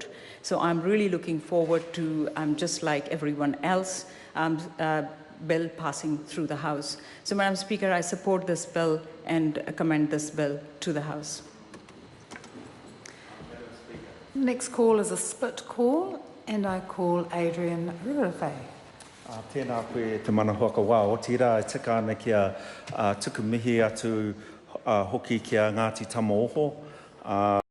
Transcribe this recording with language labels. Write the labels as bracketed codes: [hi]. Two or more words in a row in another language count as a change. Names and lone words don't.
[en] So I'm really looking forward to, just like everyone else, bill passing through the House. So, Madam Speaker, I support this bill and commend this bill to the House. Next call is a split call, and I call Adrian Rurewhai. [mi] Tēnā koe te mana hoaka wā. O tira e tika ana kia tuku mihi atu hoki kia Ngāti Tamaoho.